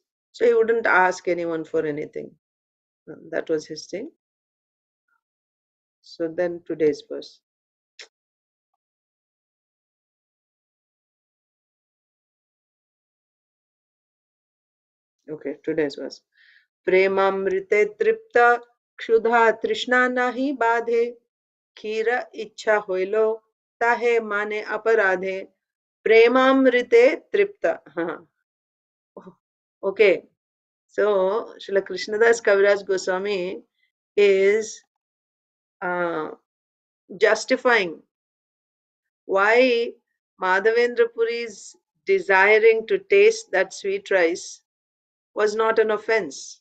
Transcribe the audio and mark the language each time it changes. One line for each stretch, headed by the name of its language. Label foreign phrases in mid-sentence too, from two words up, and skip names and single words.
English: So he wouldn't ask anyone for anything. That was his thing. So then today's verse. Okay, today's verse.
Bangla: প্রেমামৃতে তৃপ্ত ক্ষুধা তৃষ্ণা নাহি বাধে খীর ইচ্ছা হইল তাহে মানে অপরাধে প্রেমামৃতে তৃপ্ত.
English: Okay, so Srila Krishnadas Kaviraj Goswami is uh, justifying why Madhavendra Puri's desiring to taste that sweet rice was not an offense.